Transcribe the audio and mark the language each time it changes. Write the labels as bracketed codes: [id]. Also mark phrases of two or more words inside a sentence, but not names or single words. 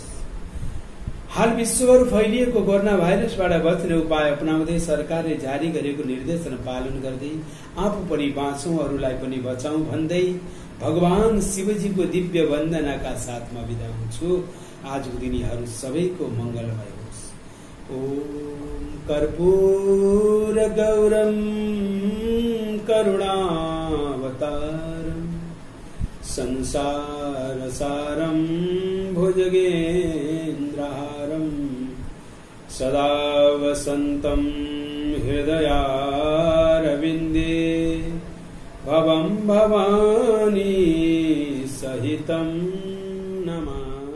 [ne] हाल विश्वभर फैलिएको कोरोना भाइरसबाट बच्ने उपाय अपनाउँदै सरकारले जारी गरेको निर्देशन पालन गर्दै आफू पनि बाँचौं, अरूलाई पनि बचाउँ भन्दै भगवान शिवजीको दिव्य वन्दनाका साथमा बिदा हुन्छु। आजको दिन यहाँहरू सबैको मङ्गलमय होस्। [sa] ओम कर्पूर गौरम करुणावतारम संसार सारम भुजगेन्द्रहारम सदा वसन्तं हृदयारविन्दे भवं भवानी सहितं नमामि।